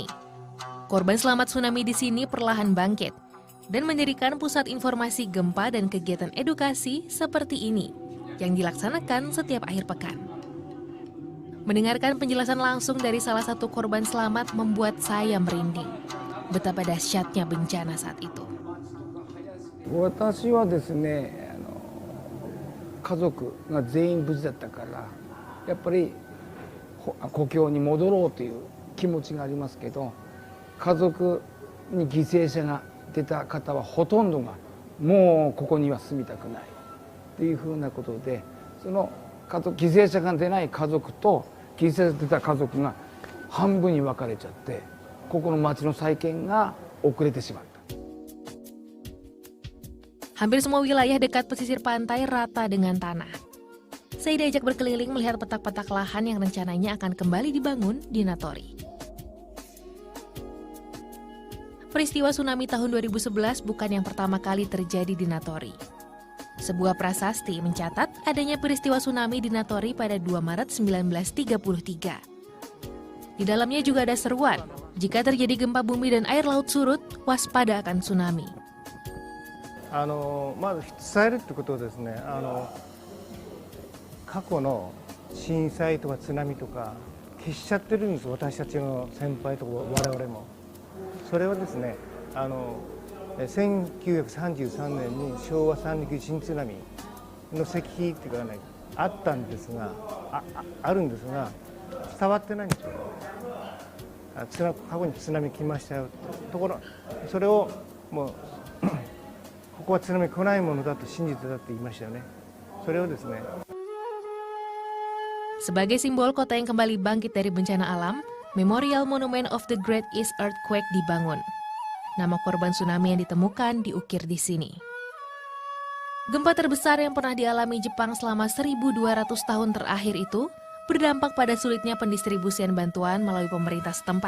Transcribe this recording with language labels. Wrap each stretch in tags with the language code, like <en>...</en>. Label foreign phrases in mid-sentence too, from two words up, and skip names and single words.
<id>Korban selamat tsunami di sini perlahan bangkit dan mendirikan pusat informasi gempa dan kegiatan edukasi seperti ini yang dilaksanakan setiap akhir pekan. Mendengarkan penjelasan langsung dari salah satu korban selamat membuat saya merinding. Betapa dahsyatnya bencana saat itu.</id> <ja>私はですね、家族が全員無事だったから、やっぱり故郷に戻ろうという気持ちがありますけど、家族に犠牲者が出た方はほとんどがもうここには住みたくない、 っていうふうなことで、その犠牲者が出ない家族と犠牲者が出た家族が半分に分かれちゃって、ここの町の再建が遅れてしまった。</ja> <id>Hampir semua wilayah dekat pesisir pantai rata dengan tanah. Saya diajak berkeliling melihat petak-petak lahan yang rencananya akan kembali dibangun di Natori. Peristiwa tsunami tahun 2011 bukan yang pertama kali terjadi di Natori. Sebuah prasasti mencatat adanya peristiwa tsunami di Natori pada 2 Maret 1933. Di dalamnya juga ada seruan, jika terjadi gempa bumi dan air laut surut, waspada akan tsunami.</id> <ja>まず伝えるってことはですね、過去の震災とか津波とか消しちゃってるんです、私たちの先輩とか我々も。それはですね、1933年に昭和三陸新津波の石碑っていうかね、あるんですが伝わってないんですよ。過去に津波来ましたよってところ、それをもうここは津波来ないものだと信じてたって言いましたよね。それをですね。</ja> <id>Sebagai simbol kota yang kembali bangkit dari bencana alam, Memorial Monument of the Great East Earthquake dibangun. Nama korban tsunami yang ditemukan diukir di sini. Gempa terbesar yang pernah dialami Jepang selama 1.200 tahun terakhir itu berdampak pada sulitnya pendistribusian bantuan melalui pemerintah setempat.</id>